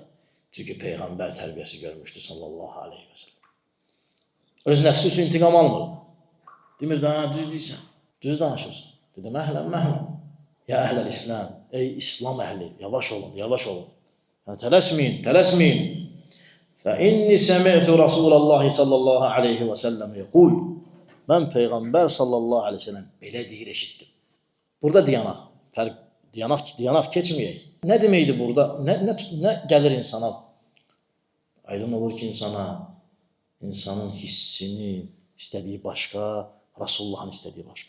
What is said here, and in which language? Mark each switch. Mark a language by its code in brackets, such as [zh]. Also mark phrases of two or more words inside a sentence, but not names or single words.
[az] Çünki Peyğəmbər tərbiyəsi görmüşdü [ar] صلى الله عليه وسلم. [az] Öz nəfsi üçün intiqam almırdı. Demirdi, düz deyirsən, düz danışırsın. Dedi, məhləm. [ar] يا أهل الإسلام, [az] ey İslam əhli, yavaş olun. Yəni, tələsməyin. [ar] فَإِنِّي سَمِعْتُ رَسُولَ اللّٰهِ صَلَّى اللّٰهِ عَلَيْهِ وَسَلَّمْ يَقُولُ [az] Mən Peyğəmbər [ar] صلى الله عليه وسلم [az] belə deyir, eşitdim. Burada diyanaq keçməyək. Nə deməkdir burada? Nə gəlir insana? Aydın olur ki, insanın hissini istədiyi başqa, Rasulullahın istədiyi başqa.